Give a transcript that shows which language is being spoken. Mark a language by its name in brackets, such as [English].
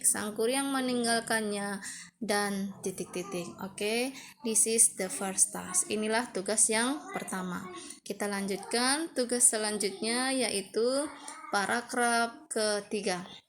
[Indonesian] Sang Kuryang meninggalkannya dan titik-titik. [English] Oke, this is the first task. [Indonesian] Inilah tugas yang pertama. Kita lanjutkan tugas selanjutnya, yaitu paragraf ketiga.